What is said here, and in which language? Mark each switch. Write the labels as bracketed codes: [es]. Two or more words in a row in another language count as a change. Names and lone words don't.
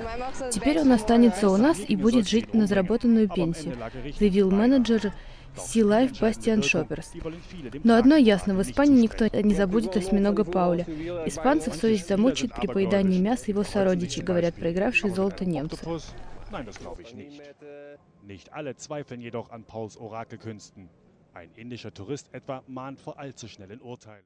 [ru] Теперь он останется у нас и будет жить на заработанную пенсию, заявил менеджер Sea Life Бастиан Шоперс. Но одно ясно, в Испании никто не забудет осьминога Пауля. Испанцев совесть замучает при поедании мяса его сородичей, говорят проигравшие золото немцы. [de] Nein, das glaube ich nicht. Nicht alle zweifeln jedoch an Pauls Orakelkünsten. Ein indischer Tourist etwa mahnt vor allzu schnellen Urteilen.